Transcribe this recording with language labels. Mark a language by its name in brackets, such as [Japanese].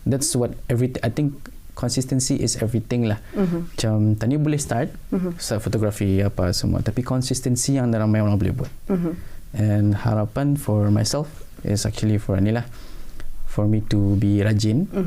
[English] That's what I think consistency is everything lah. [Malay] Macam tadi boleh start fotografi apa semua, tapi konsistensi yang ramai orang boleh buat. [English] And harapan for myself is actually for for me to be rajin.